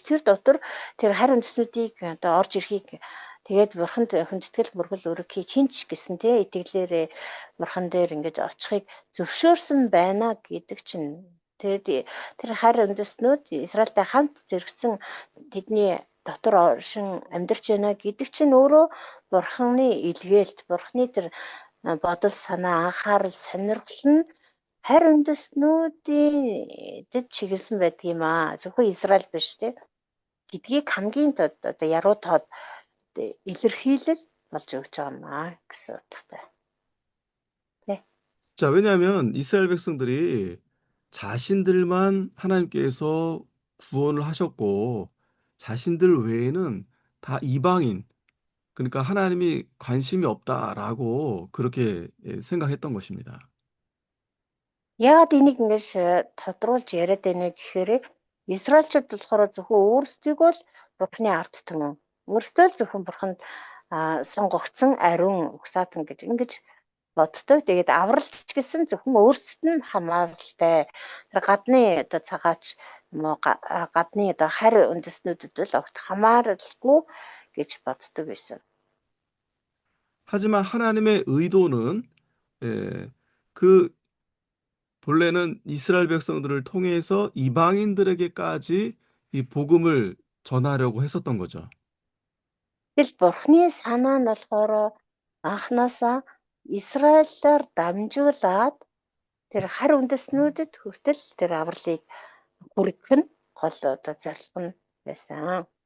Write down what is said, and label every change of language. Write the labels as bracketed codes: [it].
[mn] Тэр дотор тэр харь үндэстнүүдийг одоо орж ирэхийг тэгээд бурханд хүндэтгэл мөргөл өргөхийг хинч гэсэн тий итгэлээрээ бурхан дээр ингэж очихыг зөвшөөрсөн байна гэдэг чинь тэр харь үндэстнүүд Израильтай хамт зэрэгцэн тэдний дотор оршин амьдарч байна гэдэг чинь өөрөө бурханы илгээлт, бурханы тэр бодол санаа анхаарал сонирхол нь харь үндэстнүүдэд чиглэсэн байдаг юм аа. Зөвхөн Израиль биш тий. Гэдгийг хамгийн одоо яруу тоод илэрхийлэл болж өгч байгаа юм аа гэсэн утгатай. [ko] 네. 자, 왜냐하면 이스라엘 백성들이 자신들만 하나님께서 구원을 하셨고 자신들 외에는 다 이방인, 그러니까 하나님이 관심이 없다라고 그렇게 생각했던 것입니다. [mn] Яагаад энийг ингэж тодруулж яриад байна гэхээр Израильчууд болохоор зөвхөн өөрсдийг бол бурхны ард түмэн өөрсдөө л зөвхөн бурханд сонгогдсон ариун угсаатан гэж ингэж боддог. Тэгээд авралч гэсэн зөвхөн өөрсдөд нь хамааралтай. Тэр гадны одоо цагаач гадны одоо харь үндэстнүүдэд бол огт хамааралгүй гэж боддог байсан. [ko] 하지만 하나님의 의도는 그 본래는 이스라엘 백성들을 통해서 이방인들에게까지 이 복음을 전하려고 했었던 거죠. [mn] Тэгэл Бурхны санаа нь болохоор анхнаасаа Израилаар дамжуулаад тэр харь үндэстнүүдэд хүртэл тэр авралыг хүргэх нь гол одоо зорилго нь байсан.